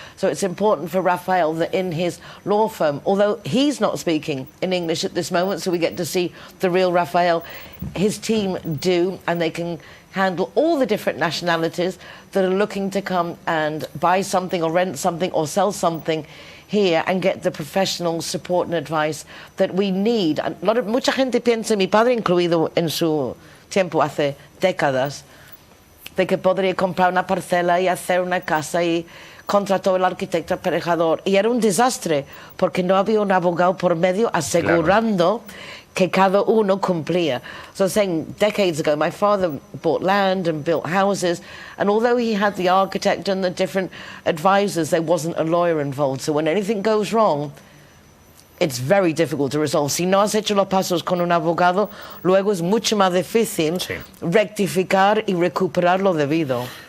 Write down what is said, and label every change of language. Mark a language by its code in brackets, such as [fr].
[en] So it's important for Raphael that in his law firm, although he's not speaking in English at this moment, so we get to see the real Raphael, his team do, and they can handle all the different nationalities that are looking to come and buy something or rent something or sell something here and get the professional support and advice that we need. [es] Mucha gente piensa, mi padre incluido en su tiempo hace décadas, de que podría comprar una parcela y hacer una casa y contrató el arquitecto aparejador y era un desastre porque no había un abogado por medio asegurando que cada uno cumplía. [en] So saying decades ago, my father bought land and built houses, and although he had the architect and the different advisors, there wasn't a lawyer involved. So when anything goes wrong, it's very difficult to resolve. [es] Si no has hecho los pasos con un abogado, luego es mucho más difícil rectificar y recuperar lo debido.